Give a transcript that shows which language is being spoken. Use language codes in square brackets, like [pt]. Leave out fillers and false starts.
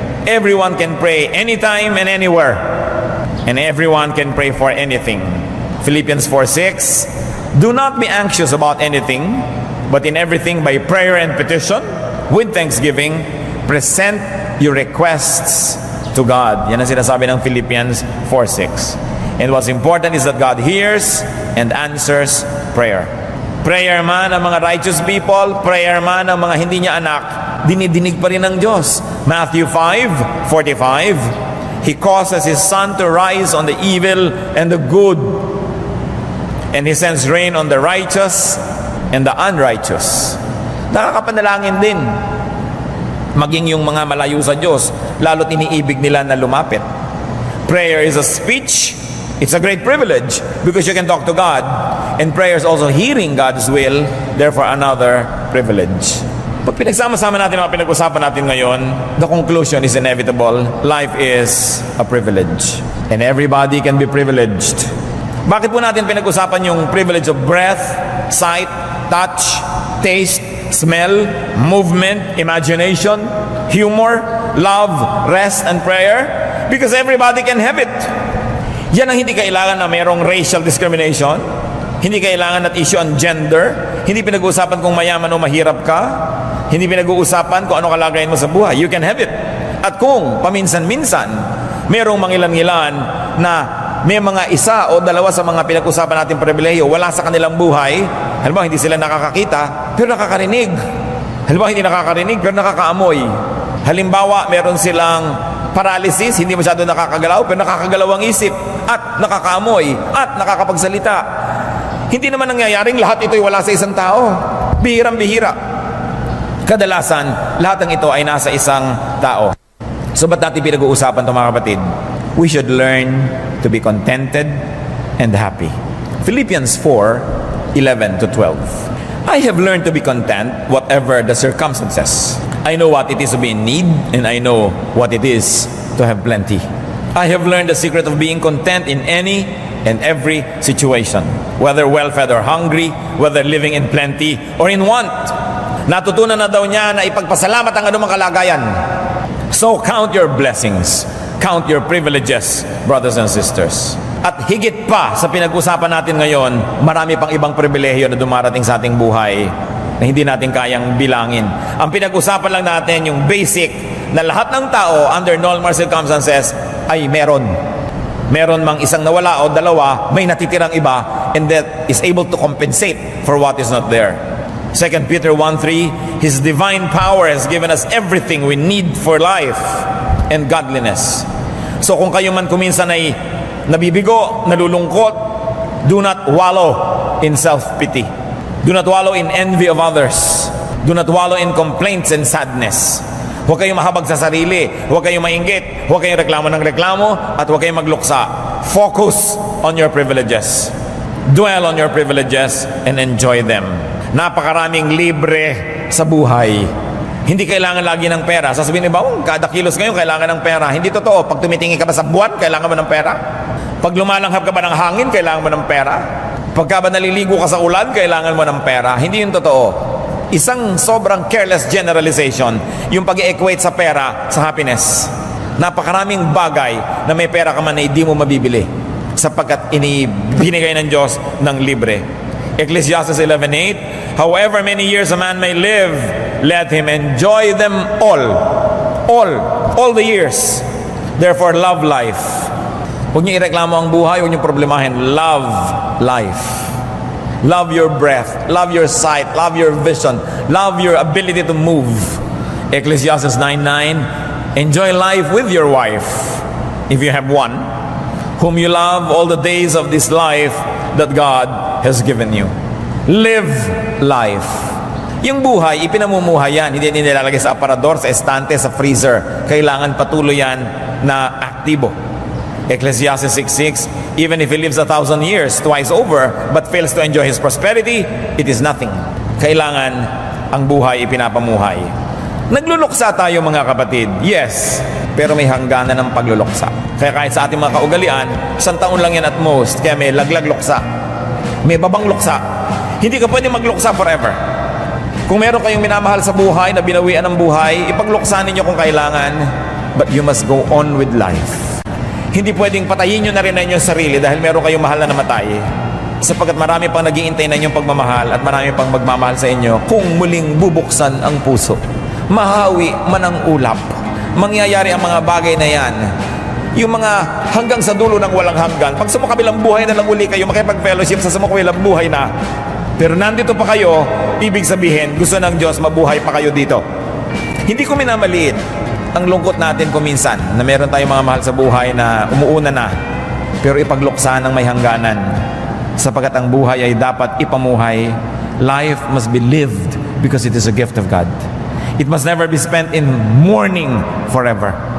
[en] Everyone can pray anytime and anywhere. And everyone can pray for anything. Philippians 4:6, do not be anxious about anything, but in everything by prayer and petition, with thanksgiving, present your requests to God. [tl] Yan ang sinasabi ng Philippians 4:6. [en] And what's important is that God hears and answers prayer. [tl] Prayer man ang mga righteous people, prayer man ang mga hindi niya anak, dinidinig pa rin ng Diyos. [en] Matthew 5:45, He causes His sun to rise on the evil and the good, and He sends rain on the righteous and the unrighteous. [tl] Nakakapanalangin din. Maging yung mga malayo sa Diyos, lalo't iniibig nila na lumapit. [en] Prayer is a speech. It's a great privilege because you can talk to God. And prayer is also hearing God's will, therefore another privilege. [tl] Pag pinagsama-sama natin ang pinag-usapan natin ngayon, [en] the conclusion is inevitable. Life is a privilege. And everybody can be privileged. [tl] Bakit po natin pinag-usapan yung [en] privilege of breath, sight, touch, taste, smell, movement, imagination, humor, love, rest, and prayer? Because everybody can have it. [tl] Yan ang hindi kailangan na mayroong racial discrimination. Hindi kailangan at [en] issue on gender. [tl] Hindi pinag-uusapan kung mayaman o mahirap ka. Hindi pinag-uusapan kung ano kalagayan mo sa buhay. [en] You can have it. [tl] At kung paminsan-minsan, mayroong mangilan-ngilan na may mga isa o dalawa sa mga pinag-usapan natin pribilehiyo, wala sa kanilang buhay. Halimbawa, hindi sila nakakakita, pero nakakarinig. Halimbawa, hindi nakakarinig, pero nakakaamoy. Halimbawa, meron silang paralysis, hindi masyado nakakagalaw, pero nakakagalaw ang isip, at nakakaamoy, at nakakapagsalita. Hindi naman nangyayaring lahat ito'y wala sa isang tao. Bihirang-bihira. Kadalasan, lahat ng ito ay nasa isang tao. So, ba't natin pinag-uusapan ito, mga kapatid? [en] We should learn to be contented and happy. Philippians 4:11-12. I have learned to be content whatever the circumstances. I know what it is to be in need, and I know what it is to have plenty. I have learned the secret of being content in any and every situation, whether well-fed or hungry, whether living in plenty or in want. [tl] Natutunan na daw niya na ipagpasalamat ang anumang kalagayan. [en] So count your blessings. Count your privileges, brothers and sisters. [tl] At higit pa sa pinag-usapan natin ngayon, marami pang ibang pribilehiyo na dumarating sa ating buhay na hindi natin kayang bilangin. Ang pinag-usapan lang natin yung basic na lahat ng tao under normal circumstances ay meron. Meron mang isang nawala o dalawa, may natitirang iba, [en] and that is able to compensate for what is not there. 2 Peter 1:3, His divine power has given us everything we need for life and godliness. [tl] So kung kayo man kuminsan ay nabibigo, nalulungkot, [en] do not wallow in self-pity. Do not wallow in envy of others. Do not wallow in complaints and sadness. [tl] Huwag kayong mahabag sa sarili. Huwag kayong mainggit. Huwag kayong reklamo ng reklamo. At huwag kayong magluksa. [en] Focus on your privileges. Dwell on your privileges and enjoy them. [tl] Napakaraming libre sa buhay. Hindi kailangan lagi ng pera. Sasabihin niyo ba, kada kilos ngayon kailangan ng pera. Hindi totoo. Pag tumitingin ka ba sa buwan, kailangan mo ng pera. Pag lumalanghap ka ba ng hangin, kailangan mo ng pera. Pagka ba naliligo ka sa ulan, kailangan mo ng pera. Hindi yun totoo. Isang sobrang careless generalization yung pag-equate sa pera sa happiness. Napakaraming bagay na may pera ka man na hindi mo mabibili sapagkat binigay ng Diyos ng libre. [en] Ecclesiastes 11:8, however many years a man may live, let him enjoy them all the years. Therefore, love life. [tl] Huwag niyo ireklamo ang buhay, huwag niyo problemahin. [en] Love life. Love your breath, love your sight, love your vision, love your ability to move. Ecclesiastes 9:9, enjoy life with your wife, if you have one, whom you love all the days of this life that God has given you. Live life. [tl] Yung buhay, ipinamumuhay yan. Hindi nilalagay sa aparador, sa estante, sa freezer. Kailangan patuloy yan na aktibo. [en] Ecclesiastes 6:6, even if he lives 1,000 years twice over but fails to enjoy his prosperity, it is nothing. [tl] Kailangan ang buhay ipinapamuhay. Nagluluksa tayo mga kapatid, yes, pero may hangganan ng pagluluksa. Kaya kahit sa ating mga kaugalian, 1 taon lang yan at most, kaya may laglag luksa. May babang luksa. Hindi ka pwede magluksa forever. Kung meron kayong minamahal sa buhay, na binawian ng buhay, ipagluksa ninyo kung kailangan, [en] but you must go on with life. [tl] Hindi pwedeng patayin nyo na rin na inyong sarili dahil meron kayong mahal na namatay. Sapagkat marami pang nag-iintay na inyong pagmamahal at marami pang magmamahal sa inyo kung muling bubuksan ang puso. Mahawi man ang ulap. Mangyayari ang mga bagay na yan. Yung mga hanggang sa dulo ng walang hanggan. Pag sumukabilang buhay na lang uli kayo, makipag-fellowship sa sumukabilang buhay na. Pero nandito pa kayo, ibig sabihin, gusto ng Diyos mabuhay pa kayo dito. Hindi ko minamaliit ang lungkot natin kuminsan na meron tayong mga mahal sa buhay na umuuna na pero ipagluksa ng may hangganan sapagkat ang buhay ay dapat ipamuhay. [en] Life must be lived because it is a gift of God. It must never be spent in mourning forever.